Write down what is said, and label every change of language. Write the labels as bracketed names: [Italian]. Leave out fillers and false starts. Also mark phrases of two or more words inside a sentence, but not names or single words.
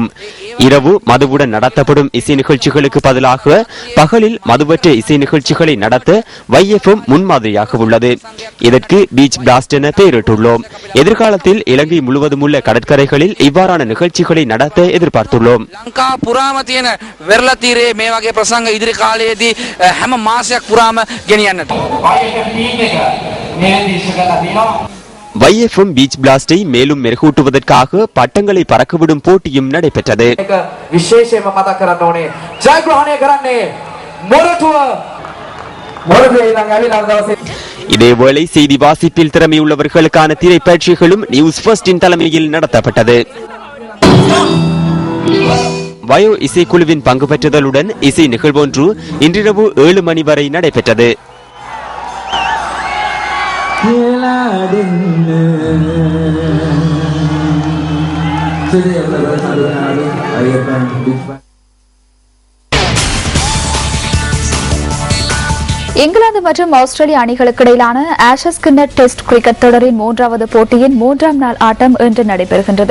[Tamil] இரவு மதுவுடன் நடத்தப்படும் இசை நிகழ்ச்சிகளுக்கு பதிலாக பகலில் மதுவற்ற இசை நிகழ்ச்சிகளை நடத்த YFM முன்மாதிரியாக உள்ளது. இதற்கு பீச் பிளாஸ்ட் என பெயரிட்டுள்ளோம். எதிர்காலத்தில் இலங்கை முழுவதும் உள்ள கடற்கரைகளில் இவ்வாறான நிகழ்ச்சிகளை நடத்த எதிர்பார்த்துள்ளோம். [Sinhala] තීරේ මේ වගේ ප්‍රසංග ඉදිරි කාලයේදී හැම මාසයක් පුරාම ගෙනියන්නට. [Tamil] YFM பீச் பிளாஸ்டை மேலும் மெருகூட்டுவதற்காக பட்டங்களை பறக்கவிடும் போட்டியும் நடைபெற்றது. [Sinhala] විශේෂයෙන්ම මතක් කරන්න ඕනේ ජයග්‍රහණය කරන්නේ මොරටුව ඊළඟ ඇවිල්ලා දවසේ. [Tamil] இதேவேளை செய்தி வாசிப்பில் திறமையுள்ளவர்களுக்கான திரைப்பயிற்சிகளும் நியூஸ் ஃபர்ஸ்டின் தலைமையில் நடத்தப்பட்டது. வயோ இசைக்குழுவின் பங்கு பெற்றுதலுடன் இசை நிகழ்வொன்று இன்றிரவு 7 மணி வரை நடைபெற்றது. இங்கிலாந்து மற்றும் ஆஸ்திரேலிய அணிகளுக்கு இடையிலான ஆஷஸ் கிண்ண டெஸ்ட் கிரிக்கெட் தொடரின் 3வது போட்டியின் 3ஆம் நாள் ஆட்டம் இன்று நடைபெறுகின்றது.